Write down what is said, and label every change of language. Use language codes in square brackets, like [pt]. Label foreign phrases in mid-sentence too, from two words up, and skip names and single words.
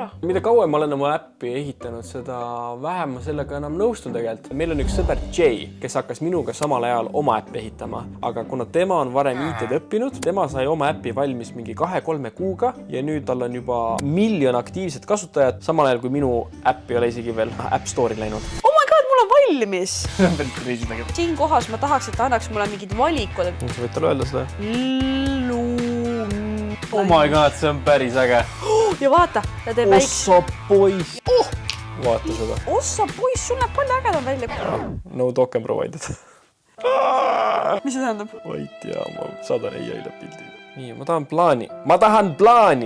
[et] Mida kauem ma olen oma äppi ehitanud, seda vähem ma sellega enam nõustun tegelikult. Meil on üks sõber Jay, kes hakkas minuga samal ajal oma äppi ehitama, aga kuna tema on varem IT-d õppinud, tema sai oma äppi valmis mingi 2-3 kuuga ja nüüd tal on juba 1 miljon aktiivset kasutajat, samal ajal kui minu äpp ei ole isegi veel App Store'i läinud. [en] Oh my god, [et] mul on valmis! Siin kohas ma tahaks, et ta annaks mulle mingid valikud. Sa võid talle öelda seda? [en] Oh my god, [et] see on päris äge. Ja vaata, ta teeb väiks. Ossa poiss. Vaata seda. Ossa poiss, sul näeb palju ägedam välja. [en] No token provided. [et] Mis see tähendab? Ma ei tea, ma saadan AI-le pildi. Nii, ma tahan plaani.